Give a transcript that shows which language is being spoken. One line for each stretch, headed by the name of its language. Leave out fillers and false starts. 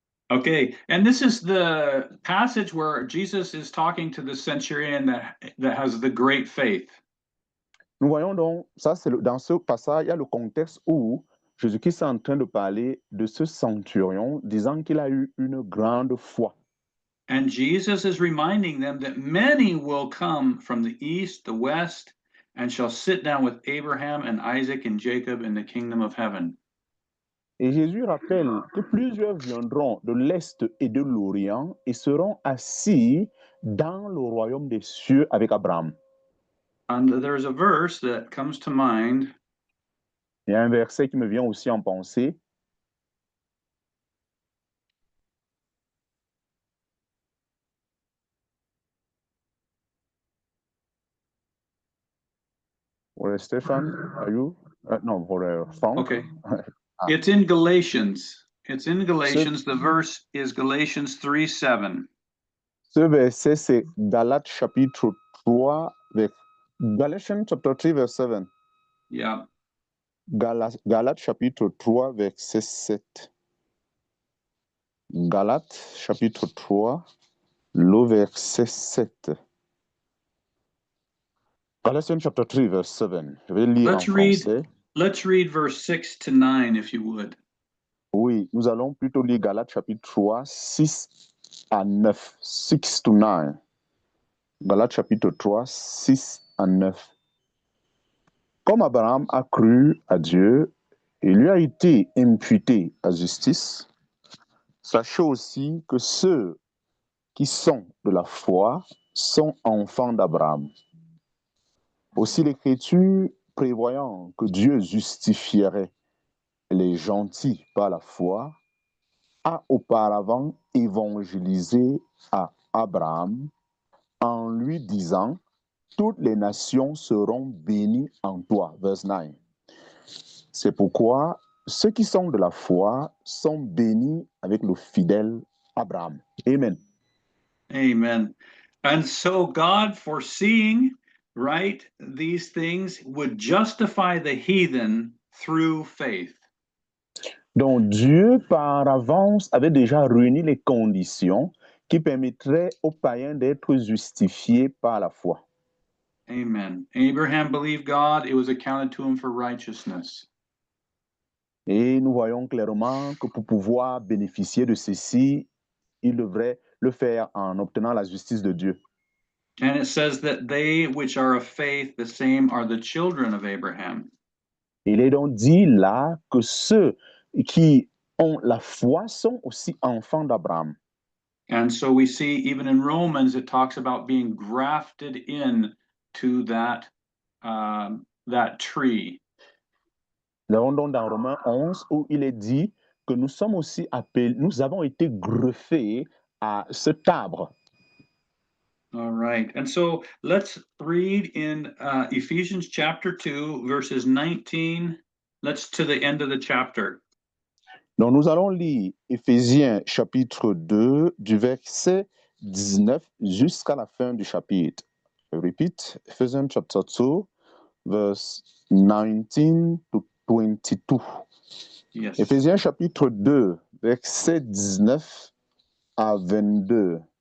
English: Okay, and this is the passage where Jesus is talking to the centurion that has the great faith.
French: Nous voyons donc, ça c'est dans ce passage, il y a le contexte où Jésus-Christ est en train de parler de ce centurion, disant qu'il a eu une grande foi.
English: And Jesus is reminding them that many will come from the east, the west, and shall sit down with Abraham and Isaac and Jacob in the kingdom of heaven.
French: Et Jésus rappelle que plusieurs viendront de l'Est et de l'Orient et seront assis dans le royaume des cieux avec Abraham.
English: And there's a verse that comes to mind.
French: Il y a un verset qui me vient aussi en pensée.
English: Or Stefan, are you? No, for Frank. Okay. It's in Galatians. It's in Galatians. The verse is Galatians 3:7.
French: Ce verset, c'est Galates chapitre 3,
English: Galatians chapter 3, verse 7. Yeah.
French: Galates chapitre 3, verset 7. Galates chapitre 3, le verset 7.
English: Galatians chapter 3, verse 7.
French: Je vais lire en français.
English: Let's read verse 6 to 9, if you would.
French: Oui, nous allons plutôt lire Galates chapitre 3, 6 à 9.
English: 6 to 9.
French: Galates chapitre 3, 6 à 9. Comme Abraham a cru à Dieu et lui a été imputé à justice, sachez aussi que ceux qui sont de la foi sont enfants d'Abraham. Aussi l'Écriture, prévoyant que Dieu justifierait les gentils par la foi, a auparavant évangélisé à Abraham en lui disant, toutes les nations seront bénies en toi.
English: Verse 9.
French: C'est pourquoi ceux qui sont de la foi sont bénis avec le fidèle Abraham. Amen. Amen.
English: And so God, foreseeing, right, these things, would justify the heathen through faith.
French: Donc Dieu, par avance, avait déjà réuni les conditions qui permettraient aux païens d'être justifiés par la foi. Amen.
English: Abraham believed God, it was accounted to him for righteousness.
French: Et nous voyons clairement que pour pouvoir bénéficier de ceci, il devrait le faire en obtenant la justice de Dieu.
English: And it says that they which are of faith, the same are the children of Abraham.
French: Il est donc dit là que ceux qui ont la foi sont aussi enfants d'Abraham.
English: And so we see even in Romans, it talks about being grafted in to that tree.
French: Nous avons donc dans Romains 11 où il est dit que nous sommes aussi appelés, nous avons été greffés à cet arbre.
English: All right. And so let's read in Ephesians chapter 2, verses 19. Let's to the end of the chapter.
French: Donc nous allons lire Éphésiens chapitre 2 du verset 19 jusqu'à la fin du chapitre. Je répète,
English: Ephesians chapter 2, verse 19 to 22. Yes.
French: Éphésiens chapitre 2, verset 19 à 22.